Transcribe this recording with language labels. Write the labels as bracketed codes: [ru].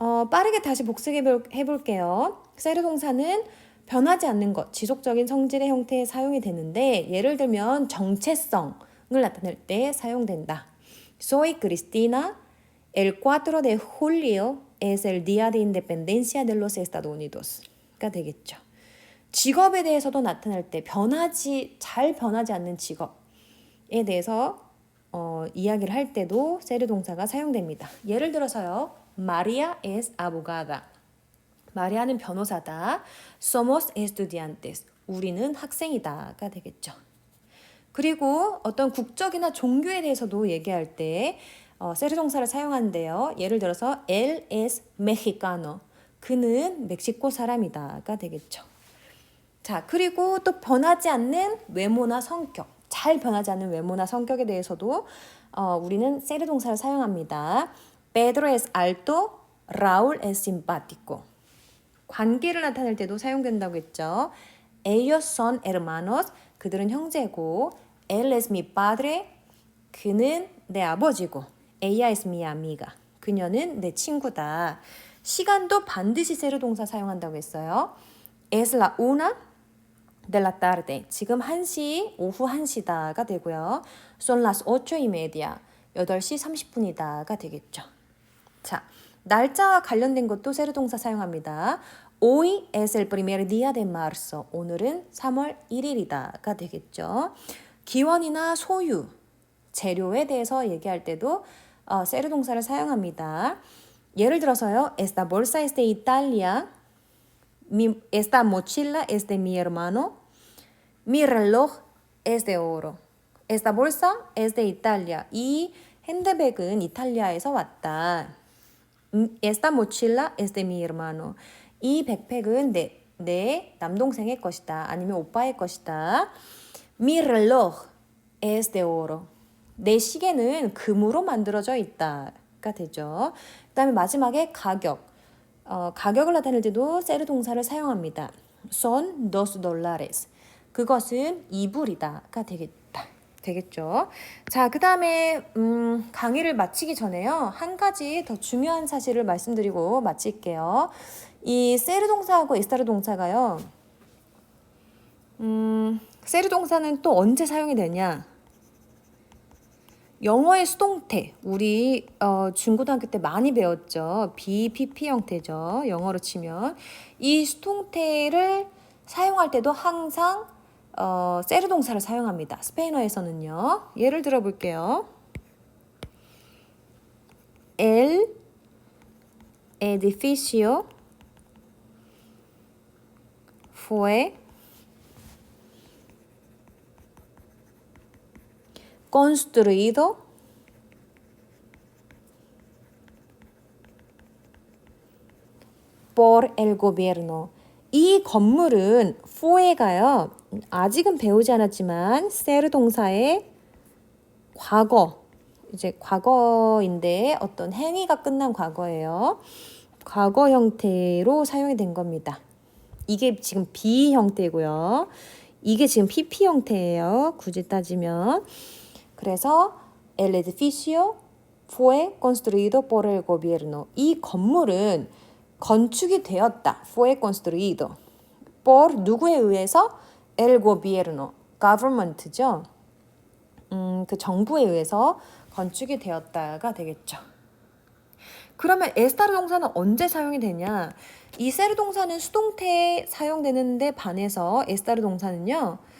[ko] 빠르게 다시 복습해 볼게요. ser 동사는 변하지 않는 것, 지속적인 성질의 형태에 사용이 되는데 예를 들면 정체성을 나타낼 때 사용된다. [es] Soy Cristina. El 4 de julio es el día de independencia de los Estados Unidos가 [ko] 되겠죠. 직업에 대해서도 나타날 때 잘 변하지 않는 직업에 대해서 이야기를 할 때도 ser 동사가 사용됩니다. [es] 예를 들어서요. María es abogada. [ko] 마리아는 변호사다. [es] Somos estudiantes. [ko] 우리는 학생이다가 되겠죠. 그리고 어떤 국적이나 종교에 대해서도 얘기할 때 ser 동사를 사용하는데요. 예를 들어서 [es] él es mexicano. [ko] 그는 멕시코 사람이다가 되겠죠. 자, 그리고 또 변하지 않는 외모나 성격, 잘 변하지 않는 외모나 성격에 대해서도 우리는 ser 동사를 사용합니다. [es] Pedro es alto, Raúl es simpático. [ko] 관계를 나타낼 때도 사용된다고 했죠. [es] Ellos son hermanos. [ko] 그들은 형제고, [es] él es mi padre. [ko] 그는 내 아버지고, [es] Ella es mi amiga. [ko] 그녀는 내 친구다. 시간도 반드시 세르 동사 사용한다고 했어요. [es] Es la una de la tarde. [ko] 지금 1시, 오후 1시다가 되고요. [es] Son las 8:30. [ko] 8시 30분이다가 되겠죠. 자, 날짜와 관련된 것도 세르 동사 사용합니다. [es] Hoy es el primer día de marzo. [ko] 오늘은 3월 1일이다가 되겠죠. 기원이나 소유, 재료에 대해서 얘기할 때도 세르 동사를 사용합니다. 예를 들어서요. [es] Esta bolsa es de Italia. Esta mochila es de mi hermano. Mi reloj es de oro. Esta bolsa es de Italia. [ko] 이 핸드백은 이탈리아에서 왔다. [es] Esta mochila es de mi hermano. [ko] 이 백팩은 내 남동생의 것이다. 아니면 오빠의 것이다. [es] Mi reloj es de oro. [ko] 내 시계는 금으로 만들어져 있다가 되죠. 그 다음에 마지막에 가격. 가격을 나타낼 때도 세르 동사를 사용합니다. [es] Son $2. [ko] 그것은 2불이다가 되겠죠. 자, 그 다음에 강의를 마치기 전에요. 한 가지 더 중요한 사실을 말씀드리고 마칠게요. 이 세르 동사하고 에스타르 동사가요. 세르 동사는 또 언제 사용이 되냐? 영어의 수동태, 우리 중고등학교 때 많이 배웠죠. BPP 형태죠. 영어로 치면. 이 수동태를 사용할 때도 항상 세르 동사를 사용합니다. 스페인어에서는요. 예를 들어 볼게요. [es] El edificio fue construido por el gobierno. [ko] 이 건물은 fue가요. 아직은 배우지 않았지만 세르 동사의 과거, 이제 과거인데 어떤 행위가 끝난 과거예요. 과거 형태로 사용이 된 겁니다. 이게 지금 B 형태고요. 이게 지금 PP 형태예요. 굳이 따지면. 그래서 [es] el edificio fue construido por el gobierno. [ko] 이 건물은 건축이 되었다. [es] fue construido. por [ko] 누구에 의해서? [es] el gobierno. [en] government죠. [ko] 그 정부에 의해서 건축이 되었다가 되겠죠. 그러면 에스타르 동사는 언제 사용이 되냐? 이 세르 동사는 수동태에 사용되는데 반해서 에스타르 동사는요.